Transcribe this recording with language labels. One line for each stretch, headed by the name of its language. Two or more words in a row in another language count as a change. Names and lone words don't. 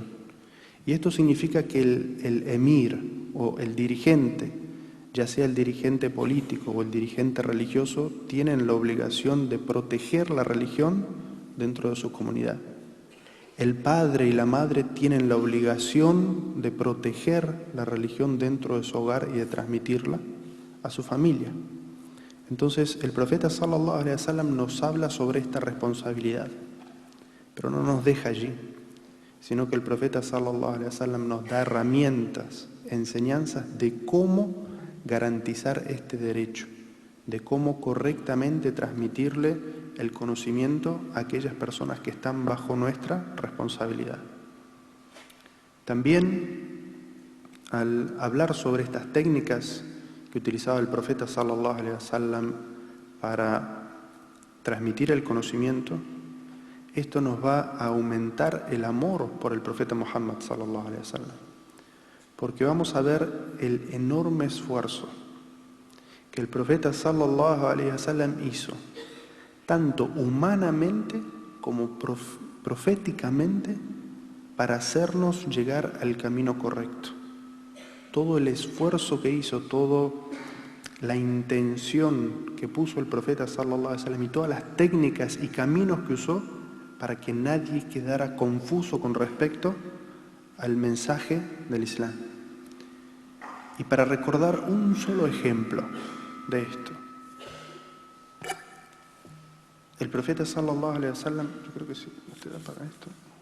Spanish: Y esto significa que el emir o el dirigente, ya sea el dirigente político o el dirigente religioso, tienen la obligación de proteger la religión dentro de su comunidad. El padre y la madre tienen la obligación de proteger la religión dentro de su hogar y de transmitirla a su familia. Entonces, el profeta
Arabic: صلى الله عليه وسلم
Spanish: nos habla sobre esta responsabilidad, pero no nos deja allí, sino que el profeta
Arabic: صلى الله عليه وسلم
Spanish: nos da herramientas, enseñanzas de cómo garantizar este derecho, de cómo correctamente transmitirle el conocimiento a aquellas personas que están bajo nuestra responsabilidad. También, al hablar sobre estas técnicas que utilizaba el profeta
Arabic: صلى الله عليه وسلم
Spanish: para transmitir el conocimiento, esto nos va a aumentar el amor por el profeta Muhammad
Arabic: صلى الله عليه وسلم,
Spanish: porque vamos a ver el enorme esfuerzo que el profeta
Arabic: صلى الله عليه وسلم
Spanish: hizo, tanto humanamente como proféticamente, para hacernos llegar al camino correcto. Todo el esfuerzo que hizo, toda la intención que puso el profeta
Arabic: صلى الله عليه وسلم
Spanish: y todas las técnicas y caminos que usó para que nadie quedara confuso con respecto al mensaje del Islam. Y para recordar un solo ejemplo de esto, el profeta
Arabic: صلى الله عليه وسلم,
Spanish: yo creo que sí, usted da para esto.